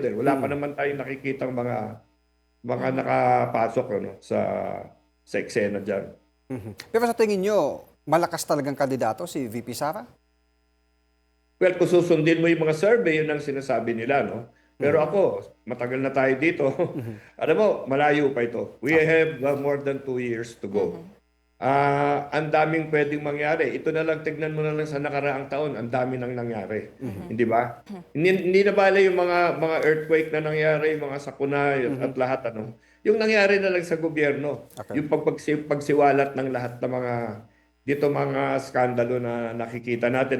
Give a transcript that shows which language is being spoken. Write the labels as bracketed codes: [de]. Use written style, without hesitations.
[tl] Wala pa naman tayong nakikitang mga nakapasok sa eksena dyan. Pero sa tingin nyo, malakas talagang kandidato si VP Sara? Well, kung susundin mo yung mga survey, yun ang sinasabi nila, no? Pero ako, matagal na tayo dito. Alam mo, malayo pa ito. [en] We have more than 2 years to go. [tl] Ang daming pwedeng mangyari. Ito na lang, tignan mo na lang sa nakaraang taon, ang dami nang nangyari. Hindi ba? Hindi na bala yung mga earthquake na nangyari, yung mga sakuna at lahat. Yung nangyari na lang sa gobyerno. Okay. Yung pagsiwalat ng lahat ng mga skandalo na nakikita natin.